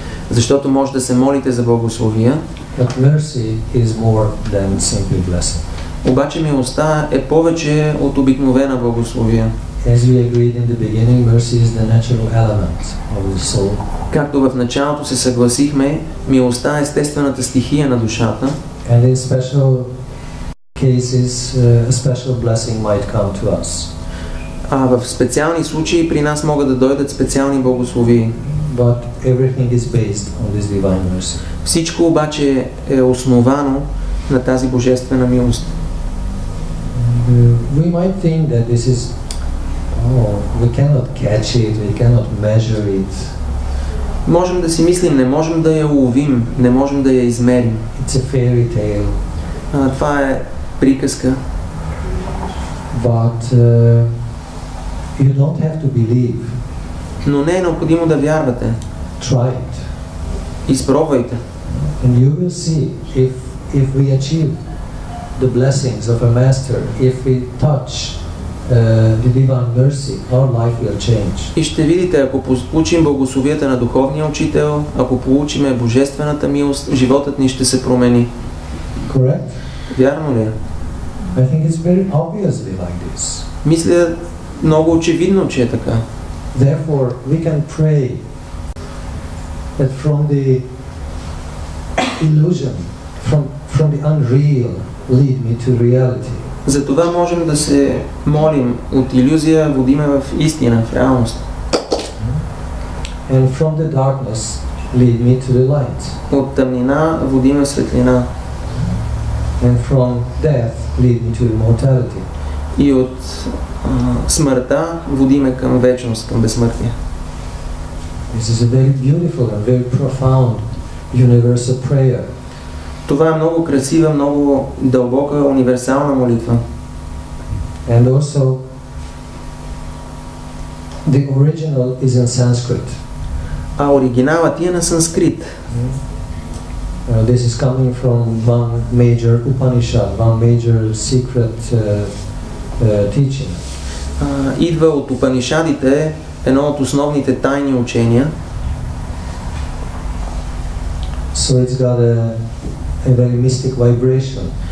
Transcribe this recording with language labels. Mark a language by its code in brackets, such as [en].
[bg] Защото може да се молите за благословия, [en] but mercy is more than simply blessing. [bg] обаче милостта е повече от обикновена благословия. [en] As we agreed in the beginning, mercy is the natural element of the soul. [bg] Както в началото се съгласихме, милостта е естествената стихия на душата. [en] And in special cases, a special blessing might come to us. [bg] А в специални случаи при нас могат да дойдат специални благословии. [en] But everything is based on this divine mercy. [bg] Всичко обаче е основано на тази божествена милост. [en] We might think that this is, we cannot catch it, we cannot measure it. [bg] Можем да си мислим, не можем да я уловим, не можем да я измерим. [en] It's a fairy tale. [bg] Това е приказка. [en] But you don't have to believe. [bg] Но не е необходимо да вярвате. [en] Try it. [bg] Изпробвайте. [en] And you will see if we achieve the blessings of a master, if we touch the divine mercy, our life will change. [bg] И ще видите, ако получим благословията на духовния учител, ако получиме божествената милост, животът ни ще се промени. [en] Correct? [bg] Вярно ли е? [en] I think it's very obviously like this. [bg] Мисля много очевидно, че е така. [en] Therefore, we can pray that from the illusion, from the unreal, lead me to reality. [bg] Затова можем да се молим от илюзия, водиме в истина, в реалност. [en] And from the darkness, lead me to the light. [bg] От тъмнина водиме в светлина. [en] And from death, lead me to immortality. [bg] И от смъртта водиме към вечност, към безсмъртие. [en] This is a very beautiful and very profound universal prayer. [bg] Това е много красива, много дълбока, универсална молитва. [en] And also, the original is in Sanskrit. [bg] а оригиналът е на санскрит. [en] This is coming from one major Upanishad, one major secret teaching. [bg] Идва от Упанишадите, едно от основните тайни учения. [en] So it's got a very mystic vibration.